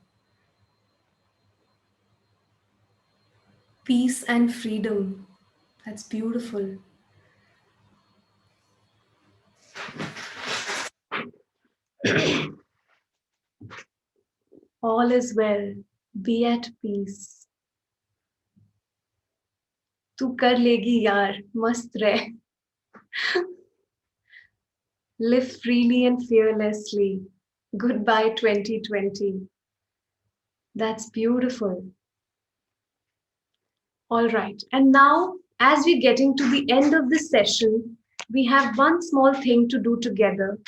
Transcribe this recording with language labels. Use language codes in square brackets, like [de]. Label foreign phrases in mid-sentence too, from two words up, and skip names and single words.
[en] Peace and freedom. That's beautiful. All is well. Be at peace. [hi] तू कर लेगी यार मस्त रह. [en] Live freely and fearlessly. Goodbye 2020. That's beautiful. All right. And now, as we're getting to the end of this session, we have one small thing to do together.